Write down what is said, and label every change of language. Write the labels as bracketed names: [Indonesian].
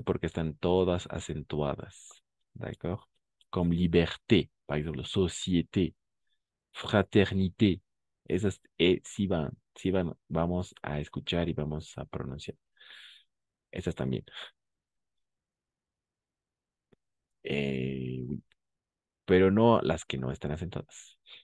[Spanish] Porque están todas acentuadas. [French] ¿D'accord? Comme liberté, par exemple, société, fraternité. [Spanish] Esas E sí van, vamos a escuchar y vamos a pronunciar. Esas también. Oui. Pero no las que no están acentuadas.